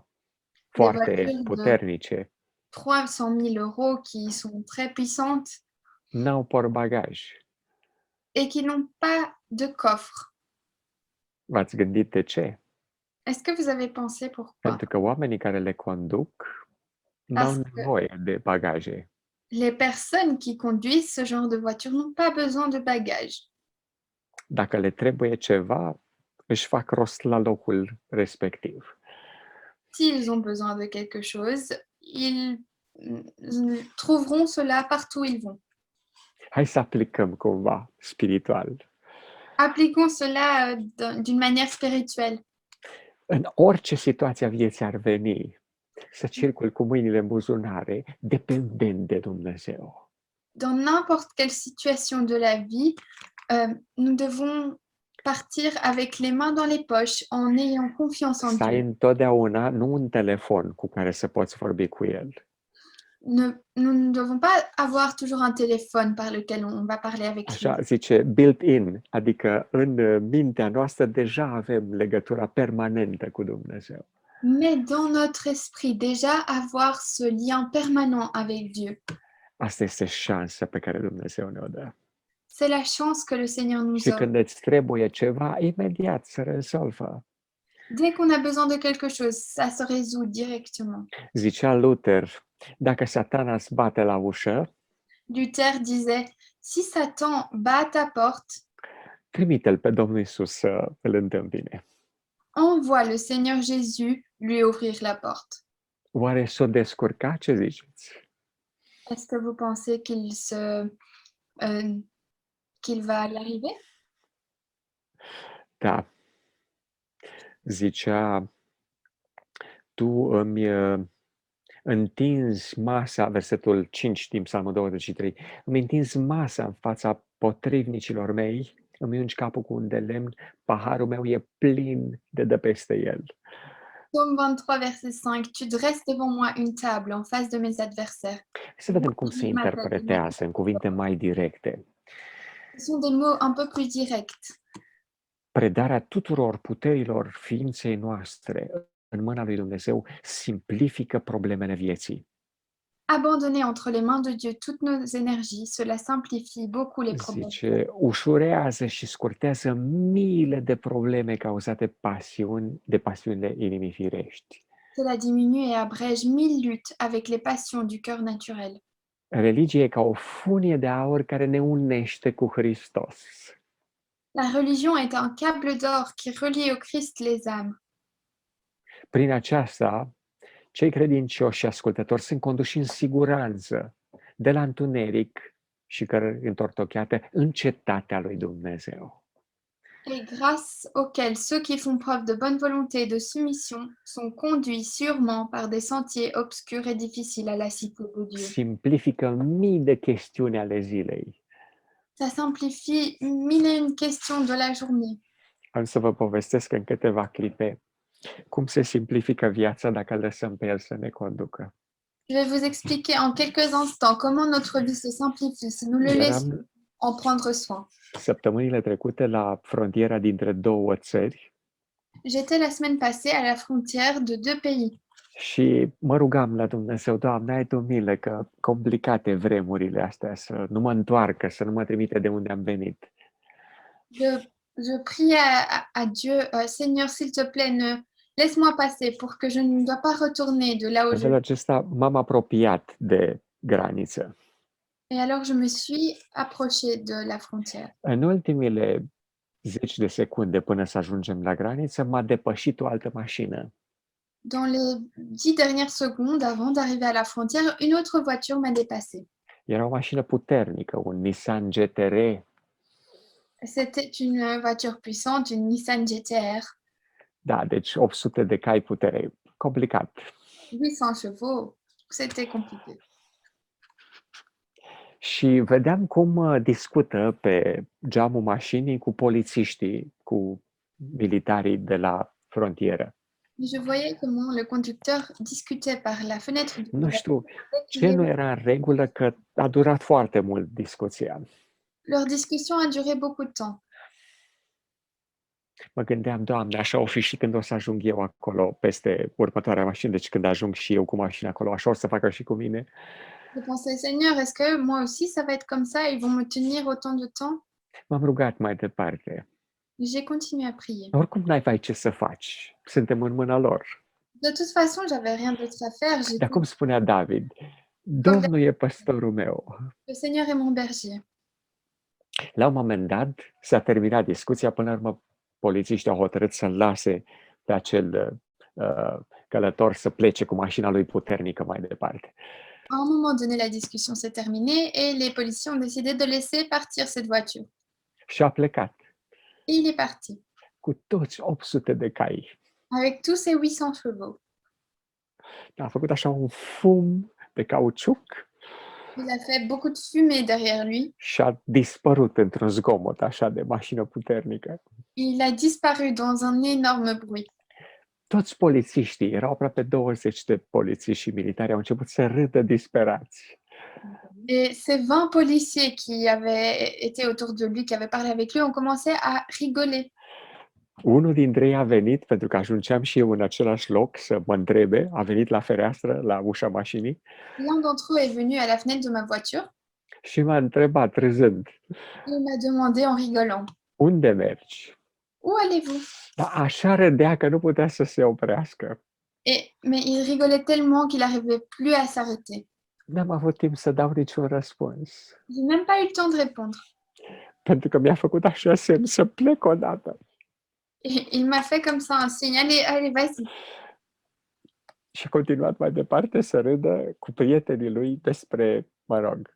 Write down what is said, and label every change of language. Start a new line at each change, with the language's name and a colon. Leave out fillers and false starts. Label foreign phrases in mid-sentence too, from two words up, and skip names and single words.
French: Les
Romanian: foarte
French: voitures de
Romanian: puternice,
French: 300 000 euros qui sont très puissantes
Romanian: n-au portbagaj.
French: et qui n'ont pas de coffre.
Romanian: V-ați gândit de ce?
French: Est-ce que vous avez pensé pourquoi?
Romanian: Pentru că oamenii care le conduc n-au
French: Parce que
Romanian: nevoie de bagaje.
French: les personnes qui conduisent ce genre de voiture n'ont pas besoin de bagages.
Romanian: Dacă le trebuie ceva, își fac rost la locul respectiv.
French: S'ils ont besoin de quelque chose, ils trouveront cela partout où ils vont.
Romanian: Hai să aplicăm cumva spiritual.
French: Appliquons cela d'une manière spirituelle.
Romanian: În orice situație a vieții ar veni, să circul cu mâinile în buzunare, dependent de Dumnezeu.
French: Dans n'importe quelle situation de la vie, nous devons partir avec les mains dans les poches en ayant confiance en
Romanian: Să ai
French: Dieu.
Romanian: întotdeauna nu un telefon cu care să poți vorbi cu El, Nous ne devons pas avoir toujours un téléphone par lequel on va parler avec lui. așa zice, built-in, adică în mintea noastră deja avem legătura permanentă cu Dumnezeu.
French: Mais dans notre esprit, déjà avoir ce lien permanent avec Dieu.
Romanian: Asta este șansa pe care Dumnezeu ne-o dă.
French: C'est la chance que le Seigneur nous
Romanian: Și
French: offre.
Romanian: când îți trebuie ceva, imediat se rezolvă.
French: Dès qu'on a besoin de quelque chose, ça se résout directement.
Romanian: Zicea Luther, dacă Satana îți bate la ușă,
French: Luther disait, si Satan bat à ta porte,
Romanian: trimite-l pe Domnul Iisus să îl întâmpine.
French: envoie le Seigneur Jésus lui ouvrir la porte.
Romanian: Oare s-o descurca? Ce ziceți?
French: Est-ce que vous pensez qu'il va y arriver?
Romanian: Da. Zicea, tu îmi întinzi masa, versetul 5 din Psalmul 23, îmi întinzi masa în fața potrivnicilor mei, îmi ungi capul cu un de lemn, paharul meu e plin de dă peste el.
French: Psaume 23, verset 5, tu dresses devant moi une table en face de mes adversaires.
Romanian: Să vedem cum se interpretează în cuvinte mai directe.
French: Ce sont des mots un peu plus directs.
Romanian: Predarea tuturor puterilor ființei noastre în mâna lui Dumnezeu simplifică problemele vieții.
French: Abandonner entre les mains de Dieu toutes nos énergies, cela simplifie beaucoup les problèmes.
Romanian: Zice, ușurează și scurtează miile de probleme cauzate de pasiunile inimii firești.
French: Cela diminue et abrège 1000 luttes avec les passions du cœur naturel.
Romanian: Religia e ca o funie de aur care ne unește cu Hristos.
French: La religion est un câble d'or qui relie au Christ les âmes.
Romanian: Prin aceasta, cei credincioși și ascultători sunt conduși în siguranță de la întuneric și cărări întortocheate în cetatea lui Dumnezeu.
French: Et grâce auquel ceux qui font preuve de bonne volonté et de soumission sont conduits sûrement par des sentiers obscurs et difficiles à la cité de Dieu.
Romanian: Simplifică mii de chestiuni ale zilei.
French: Ça simplifie 1001 questions de la journée.
Romanian: Am să vă povestesc în câteva clipe cum se simplifică viața dacă lăsăm pe El să ne conducă.
French: Je vais vous expliquer en quelques instants comment notre vie se simplifie si nous le laissons en prendre soin.
Romanian: Săptămânile trecute la frontiera dintre două țări
French: J'étais la semaine passée à la frontière de 2 pays.
Romanian: și mă rugam la Dumnezeu, Doamne, ai Tu milă că complicate vremurile astea, să nu mă întoarcă, să nu mă trimite de unde am venit.
French: Je priais à Dieu, Seigneur, s'il te plaît, laisse-moi passer pour que je ne dois pas retourner de là où
Romanian: În
French: je
Romanian: felul acesta m-am apropiat de graniță.
French: Et alors, je me suis approchée de la frontière.
Romanian: În ultimile 10 de secunde până să ajungem la graniță, m-a depășit o altă mașină.
French: Dans les 10 dernières secondes avant d'arriver à la frontière, une autre voiture m'a dépassée.
Romanian: Era o mașină puternică, un Nissan GTR.
French: C'était une voiture puissante, une Nissan GTR.
Romanian: Da, deci 800 de cai putere. Complicat.
French: 800 chevaux, c'était compliqué.
Romanian: Și vedeam cum discută pe geamul mașinii cu polițiștii, cu militarii de la frontieră.
French: Je voyais comment le conducteur discutait par la fenêtre du
Romanian: Nu
French: volant
Romanian: știu
French: avec
Romanian: ce nu
French: les-
Romanian: era în regulă că a durat foarte mult discuția.
French: Leur discussion a duré beaucoup de temps.
Romanian: Mă gândeam, Doamne, așa o fi și când o să ajung eu acolo peste următoarea mașină, deci când ajung și eu cu mașina acolo, așa o să facă și cu mine.
French: Je pensais, Seigneur, est-ce que moi aussi ça va être comme ça? Ils vont me tenir autant de temps?
Romanian: M-am rugat mai departe.
French: J'ai continué à prier.
Romanian: Oricum n-ai ce să faci. Suntem în mâna lor.
French: De toute façon, j'avais rien d'autre à faire.
Romanian: Dar cum spunea David,
French: Comme
Romanian: Domnul e păstorul meu.
French: le Seigneur est mon berger.
Romanian: La un moment dat s-a terminat discuția, până la urmă polițiștii au hotărât să-l lase pe acel călător să plece cu mașina lui puternică mai departe.
French: À un moment donné, la discussion s'est terminée et les policiers ont décidé de laisser partir cette voiture.
Romanian: Și a plecat
French: Et il est parti
Romanian: cu toți 800 de cai.
French: avec tous ses 800 chevaux.
Romanian: A făcut așa un fum de cauciuc
French: Il a fait beaucoup de fumée derrière lui.
Romanian: și a dispărut într-un zgomot așa de mașină puternică.
French: Il a disparu dans un énorme bruit.
Romanian: Toți polițiștii, erau aproape 20 de polițiști și militari, au început să râdă disperați.
French: Et ces 20 policiers qui avaient été autour de lui, qui avaient parlé avec lui, ont commencé à rigoler.
Romanian: Unul dintre ei a venit, pentru că ajungeam și eu în același loc să mă întrebe, a venit la fereastră, la ușa mașinii
French: L'un d'entre eux est venu à la fenêtre de ma voiture
Romanian: și m-a întrebat râzând,
French: et il m'a demandé en rigolant,
Romanian: unde mergi?
French: où allez-vous?
Romanian: Dar așa râdea că nu putea să se oprească.
French: Mais il rigolait tellement qu'il n'arrivait plus à s'arrêter.
Romanian: N-am avut timp să dau niciun răspuns,
French: J'ai même pas eu le temps de répondre.
Romanian: pentru că mi-a făcut așa semn să plec odată.
French: Et il m'a fait comme ça un signe, allez, vas-y.
Romanian: Și a continuat mai departe să râdă cu prietenii lui despre, mă rog,